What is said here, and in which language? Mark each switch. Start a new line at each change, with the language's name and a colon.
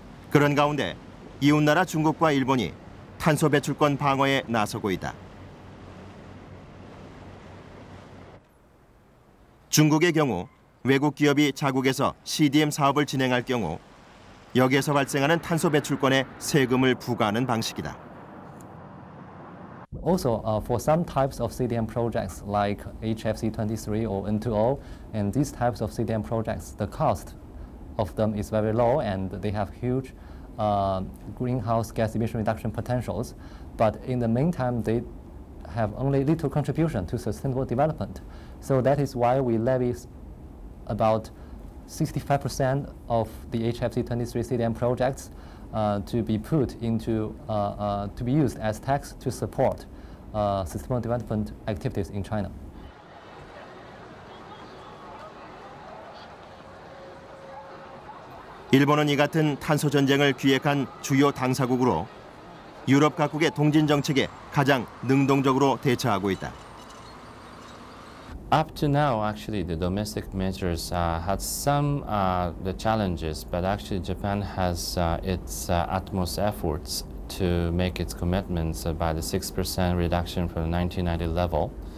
Korean: 그런 가운데 이웃나라 중국과 일본이 탄소 배출권 방어에 나서고 있다. 중국의 경우 외국 기업이 자국에서 CDM 사업을 진행할 경우 여기에서 발생하는 탄소 배출권에 세금을 부과하는 방식이다.
English: Also, for some types of CDM projects like HFC-23 or N2O, and these types of CDM projects, the cost of them is very low and they have huge greenhouse gas emission reduction potentials. But in the meantime, they have only little contribution to sustainable development. So that is why we levy about 65% of the HFC-23 CDM projects to be put into, to be used as tax to support sustainable development activities in China.
Korean: 일본은 이 같은 탄소 전쟁을 기획한 주요 당사국으로 유럽 각국의 동진 정책에 가장 능동적으로 대처하고 있다.
English: Up to now, actually, the domestic measures had some the challenges, but actually Japan has its utmost efforts to make its commitments by the 6% reduction from the 1990 level.